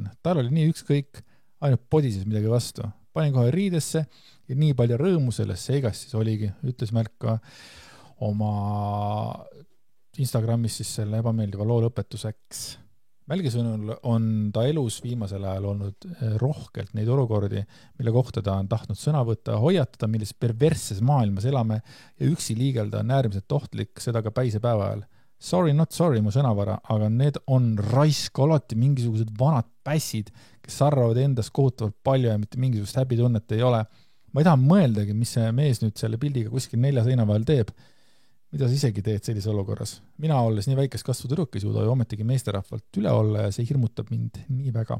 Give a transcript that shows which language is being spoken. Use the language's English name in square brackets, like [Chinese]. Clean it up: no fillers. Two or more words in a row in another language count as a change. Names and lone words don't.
[Estonian] Tal oli nii ükskõik, ainult podises midagi vastu. Panin kohe riidesse ja nii palju rõõmu sellest seigast siis oligi, ütles Mälk ka oma Instagramis siis selle ebameeldiva loo lõpetuseks. Mälgi sõnul on ta elus viimasel ajal olnud rohkelt neid olukordi, mille kohta ta on tahtnud sõna võtta, hoiatada, milles perversses maailmas elame ja üksi liigelda on äärmiselt ohtlik, seda ka päisepäeva ajal. [English] Sorry, not sorry, [Estonian] mu sõnavara, aga need on raisk alati mingisugused vanad pässid, kes arvavad endast kohutavalt palju ja mitte mingisugust häbitunnet ei ole. Ma ei taha mõeldagi, mis see mees nüüd selle pildiga kuskil 4 seina vahel teeb. Mida sa isegi teed sellises olukorras? Mina olles nii väikest kasvu tüdruk ei suuda ju ometigi meesterahvalt üle olla ja see hirmutab mind nii väga.